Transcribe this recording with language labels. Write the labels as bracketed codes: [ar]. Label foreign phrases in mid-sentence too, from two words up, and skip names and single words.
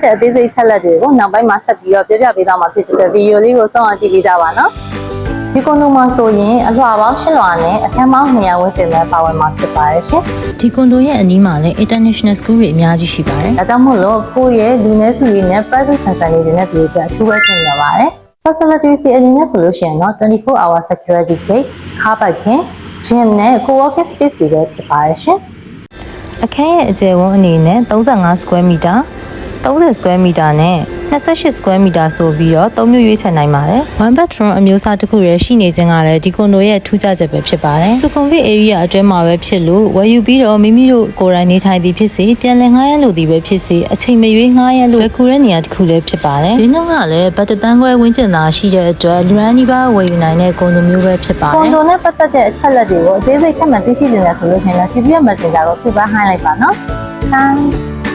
[my] တဲ့အသေးစိတ်ချက်လက်တွေကိုနောက်ပိုင်းမှာဆက်ပြီးတော့ပြောပြပေးသွားမှာဖြစ်တဲ့ဗီဒီယိုလေးကိုစောင့်အောင်ကြည့်ပေးကြပါနော်ဒီကွန်ဒိုမှာဆိုရင်အလွှာပေါင်း8လွှာနဲ့အခန်းပေါင်း200ဝန်းကျင်ပဲပါဝင်မှာဖြစ်ပါတယ်ရှင်ဒီကွန်ဒိုရဲ့အနီးမှာလည်း [en] international school [my] တွေအများကြီး ရှိပါတယ်ဒါကြောင့်မို့လို့ကိုယ့်ရဲ့လူနည်းစုလေးနဲ့ [en] private center [my] လေးတွေနဲ့ဒီအတွက်အထူးပဲပြင်ရပါတယ် facilities တွေအနေနဲ့ဆိုလို့ရှိရင်တော့ [en] 24 hour security gate car parking gym [my] နဲ့ [en] co-working space [my] တွေ ပဲဖြစ်ပါတယ်ရှင်အခန်းရဲ့အကျယ်ဝန်းအနေနဲ့ [en] 35 square meter 30 square meter [my] နဲ့ [en] 28 square meter [my] ဆိုပြီးတော့3မျိုးရွေးချယ်နိုင်ပါတယ်။ [en] one bedroom [my] အမျိုးအစားတစ်ခုရရှိနေခြင်းကလည်းဒီကွန်ဒိုရဲ့ထူးခြားချက်ပဲဖြစ်ပါတယ်။ Sukhumvit area အတွင်းမှာပဲဖြစ်လို့ဝယ်ယူပြီးတော့မိမိတို့ကိုယ်တိုင်နေထိုင်သည်ဖြစ်စေပြန်လည်ငှားရမ်းလို့သည်ပဲဖြစ်စေအချိန်မရွေးငှားရမ်းလို့ကူတဲ့နေရာတစ်ခုလည်းဖြစ်ပါတယ်။ဈေးနှုန်းကလည်းဘတ်တန်းခွဲဝန်းကျင်သာရှိတဲ့အတွက်လူရန်ဒီပါဝယ်ယူနိုင်တဲ့ကွန်ဒိုမျိုးပဲဖြစ်ပါတယ်။ကွန်ဒိုနဲ့ပတ်သက်တဲ့အချက်လက်တွေကိုအသေးစိတ်ထပ်မံသိရှိနေတယ်ဆိုလို့ရှိရင်လည်း CPM Messenger ကိုခုပဲ highlight ပါနော်။